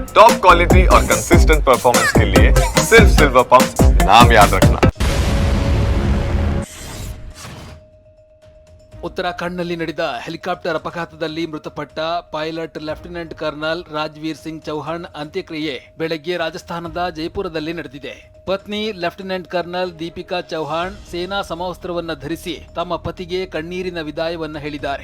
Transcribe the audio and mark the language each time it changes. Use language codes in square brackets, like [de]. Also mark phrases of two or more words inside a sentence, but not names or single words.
[en] top quality [hi] और [en] consistent performance [hi] के लिए सिर्फ सिल्वर पंप नाम याद रखना। [kn] ಉತ್ತರಾಖಂಡ್ನಲ್ಲಿ ನಡೆದ ಹೆಲಿಕಾಪ್ಟರ್ ಅಪಘಾತದಲ್ಲಿ ಮೃತಪಟ್ಟ ಪೈಲಟ್ [en] lieutenant colonel [kn] ರಾಜ್ವೀರ್ ಸಿಂಗ್ ಚೌಹಾಣ್ ಅಂತ್ಯಕ್ರಿಯೆ ಬೆಳಗ್ಗೆ ರಾಜಸ್ಥಾನದ ಜೈಪುರದಲ್ಲಿ ನಡೆದಿದೆ. ಪತ್ನಿ [en] lieutenant colonel [kn] ದೀಪಿಕಾ ಚೌಹಾಣ್ ಸೇನಾ ಸಮವಸ್ತ್ರವನ್ನ ಧರಿಸಿ ತಮ್ಮ ಪತಿಗೆ ಕಣ್ಣೀರಿನ ವಿದಾಯವನ್ನ ಹೇಳಿದ್ದಾರೆ.